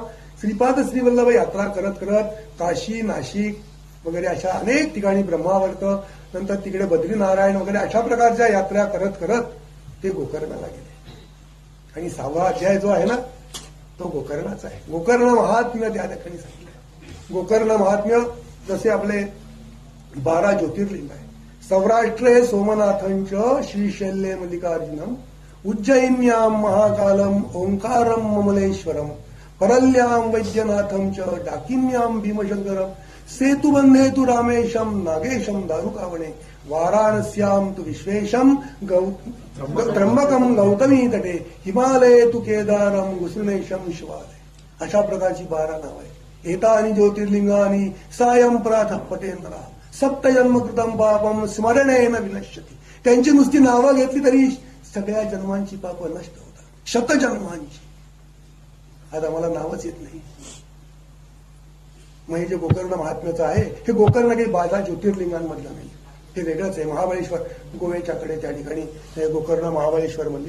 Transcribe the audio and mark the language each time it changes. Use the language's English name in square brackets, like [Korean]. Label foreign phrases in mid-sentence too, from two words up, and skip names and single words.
[Marathi] श्रीपाद श्रीवल्लभ यात्रा करत करत काशी, नाशिक वगैरे अशा अनेक ठिकाणी, ब्रह्मावर्त, नंतर तिकडे बद्रीनारायण वगैरे अशा प्रकारच्या यात्रा करत करत ते गोकर्णाला गेले. आणि 6वा अध्याय जो आहे ना, तो गोकर्णाचा आहे. गोकर्ण महात्म्य त्या ठिकाणी सांगितलं. गोकर्ण महात्म्य जसे आपले 12 ज्योतिर्लिंग आहे. [Sanskrit] सौराष्ट्रे सोमनाथंच श्रीशैल्ये मल्लिकार्जुनम, उज्जयिन्याम महाकालम ओंकारम ममलेश्वरम, परल्याम वैद्यनाथं च डाकिन्याम भीमशंकरम, सेतुबंधे तु रामेशम नागेशम दारुकावणे, वाराणस्याम तु विश्वेशम त्र्यंबकम गौतमी तटे, हिमालये तु केदारम गुसुनेशम शिवालय. [Marathi] अशा प्रकारची 12 नाव आहे. [Sanskrit] एतानि ज्योतिर्लिंगानि सायं प्रातःपतेंद्रा, सप्तजन्मकृतं पापम स्मरणेन विनश्यति. [Marathi] त्यांची नुसती नावं घेतली तरी सगळ्या जन्मांची पापं नष्ट होतात, शतजन्मांची. आज आम्हाला नावच येत नाही. मग हे जे गोकर्ण महात्म्याचं आहे, हे गोकर्ण काही 12 ज्योतिर्लिंगांमधलं नाही, हे वेगळंच आहे. महाबळेश्वर गोव्याच्याकडे त्या ठिकाणी हे गोकर्ण महाबळेश्वर मंदिर.